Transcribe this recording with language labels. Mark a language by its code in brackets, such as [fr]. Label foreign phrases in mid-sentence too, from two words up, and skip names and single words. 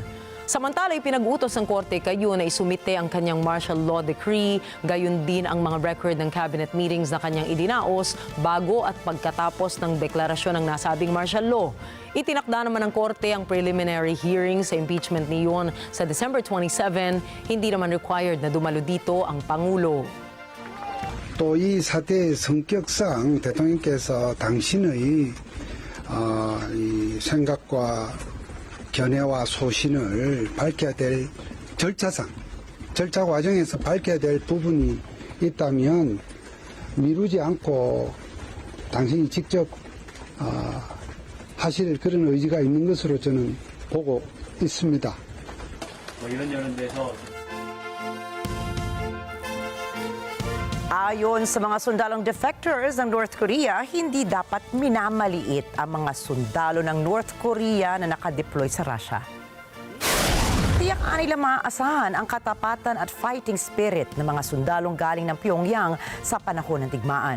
[tl] Samantala, ipinag-utos ng korte kay Yon na isumite ang kanyang [en] martial law decree, [tl] gayon din ang mga record ng [en] cabinet meetings [tl] na kanyang idinaos bago at pagkatapos ng deklarasyon ng nasabing [en] martial law. [tl] Itinakda naman ng korte ang [en] preliminary hearing [tl] sa impeachment ni Yon sa December 27, hindi naman required na dumalo dito ang Pangulo. [ko] 또 이 사태의 성격상 대통령께서 당신의 이 생각과 견해와 소신을 밝혀야 될 절차 과정에서 밝혀야 될 부분이 있다면 미루지 않고 당신이 직접 하실 그런 의지가 있는 것으로 저는 보고 있습니다. 이런 데서 [tl] Ayon sa mga sundalong defectors ng North Korea, hindi dapat minamaliit ang mga sundalo ng North Korea na nakadeploy sa Russia. Tiyak nila maaasahan ang katapatan at [en] fighting spirit [tl] ng mga sundalong galing ng Pyongyang sa panahon ng digmaan.